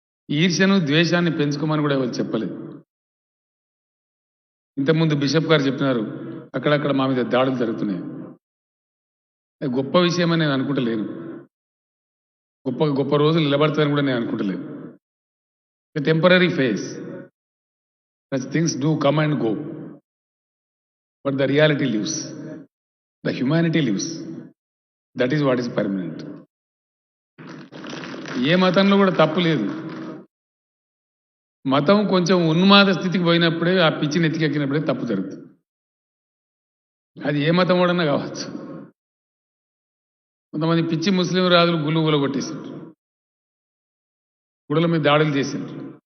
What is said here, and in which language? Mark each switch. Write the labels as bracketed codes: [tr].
[te] ఈర్ష్యను, ద్వేషాన్ని పెంచుకోమని కూడా ఎవరు చెప్పలేదు. ఇంతకుముందు బిషప్ గారు చెప్పినారు, అక్కడక్కడ మా మీద దాడులు జరుగుతున్నాయి. అది గొప్ప విషయమని నేను అనుకుంటలేను. గొప్ప రోజులు నిలబడతారని కూడా నేను అనుకుంటలేను. [en] A temporary phase. Such things do come and go. But the reality lives. The humanity lives. That is what is permanent. [te] ఏ మతంలో కూడా తప్పు లేదు. మతం కొంచెం ఉన్మాద స్థితికి పోయినప్పుడే, ఆ పిచ్చిని ఎత్తికెక్కినప్పుడే తప్పు జరుగుతుంది. అది ఏ మతం కూడా కావచ్చు. కొంతమంది పిచ్చి ముస్లిం రాజులు గుళ్ళు కొట్టేశారు, గుడుల మీద దాడులు చేశారు.